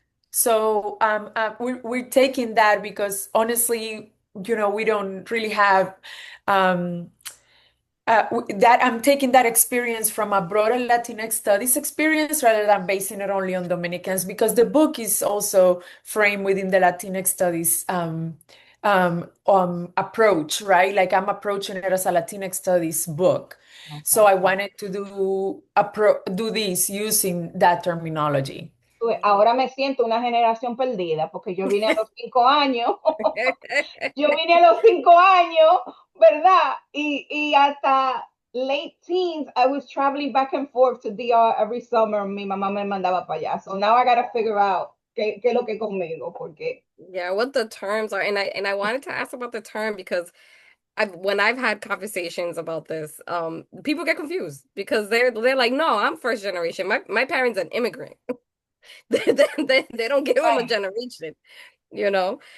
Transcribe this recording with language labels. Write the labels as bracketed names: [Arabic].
[English] So we're taking that because honestly, we don't really have um, that I'm taking that experience from a broader Latinx studies experience rather than basing it only on Dominicans, because the book is also framed within the Latinx studies approach, right? Like I'm approaching it as a Latinx studies book. So Okay. I wanted to do this using that terminology. [Spanish] Ahora me siento una generación perdida porque yo vine a los 5 años, yo vine a los 5 años, ¿verdad? Y hasta [English] late teens, I was traveling back and forth to DR every summer. [Spanish] Mi mamá me mandaba para allá. [English] So now I gotta figure out [Spanish] qué es lo que conmigo, porque [English] Yeah, what the terms are, and I wanted to ask about the term because when I've had conversations about this, people get confused because they're like, no, I'm first generation. My parents an immigrant. They don't give them a right. generation, you know?